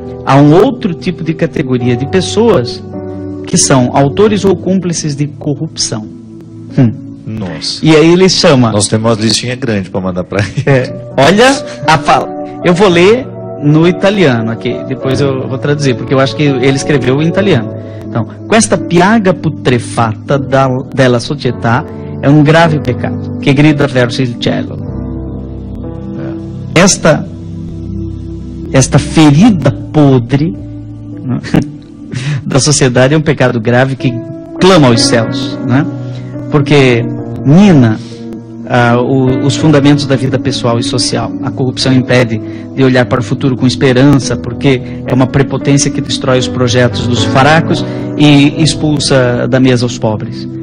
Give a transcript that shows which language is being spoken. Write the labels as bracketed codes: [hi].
[pt] Há um outro tipo de categoria de pessoas que são autores ou cúmplices de corrupção. Nossa. E aí ele chama... Nós temos uma listinha grande para mandar para ele. Olha a fala. Eu vou ler no italiano aqui, depois eu vou traduzir, porque eu acho que ele escreveu em italiano. Então, [it] questa piaga putrefatta della società è un grave peccato che grida verso il cielo. [pt] Esta ferida podre, né, da sociedade é um pecado grave que clama aos céus, né? Porque mina os fundamentos da vida pessoal e social. A corrupção impede de olhar para o futuro com esperança, porque é uma prepotência que destrói os projetos dos fracos e expulsa da mesa os pobres.